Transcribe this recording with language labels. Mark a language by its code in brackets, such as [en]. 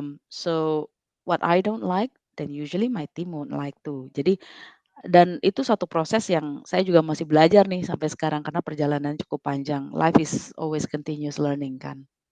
[en] So what I don't like, then usually my team won't like too. [id] Jadi dan itu satu proses yang saya juga masih belajar nih sampai sekarang karena perjalanan cukup panjang. [en] Life is always continuous learning kan.